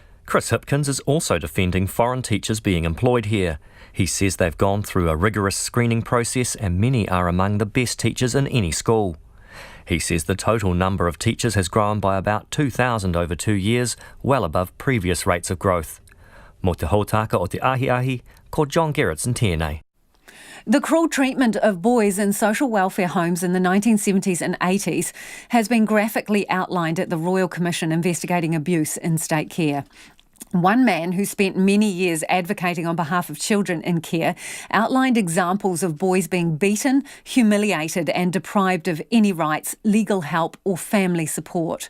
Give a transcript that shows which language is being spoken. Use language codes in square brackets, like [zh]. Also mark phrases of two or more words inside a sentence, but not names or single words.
[en] Chris Hipkins is also defending foreign teachers being employed here. He says they've gone through a rigorous screening process and many are among the best teachers in any school. He says the total number of teachers has grown by about 2,000 over 2 years, well above previous rates of growth. [mi] Mo te hautaka o te ahi, ko John Gerritsen tēnei. [en] The cruel treatment of boys in social welfare homes in the 1970s and 80s has been graphically outlined at the Royal Commission investigating abuse in state care. One man who spent many years advocating on behalf of children in care outlined examples of boys being beaten, humiliated and deprived of any rights, legal help or family support.